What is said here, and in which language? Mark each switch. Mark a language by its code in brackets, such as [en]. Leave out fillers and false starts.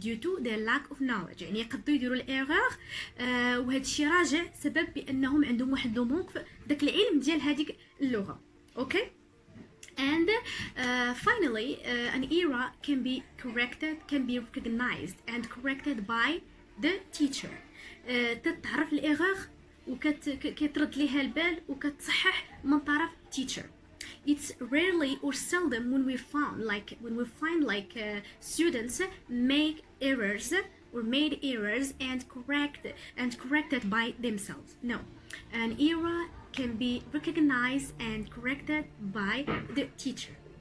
[ar] يعني يقدروا يديروا الايرور وهذا الشيء راجع سبب بانهم عندهم واحد لو مونك في داك العلم ديال هذيك اللغه. [en] Okay? And finally, an error can be recognized and corrected by the teacher. [ar] تتعرف الايرور وكترد ليها البال وكتصحح من طرف teacher. [en] It's rarely or seldom when we find students make errors or made errors and corrected by themselves. No, an error can be recognized and corrected by the teacher.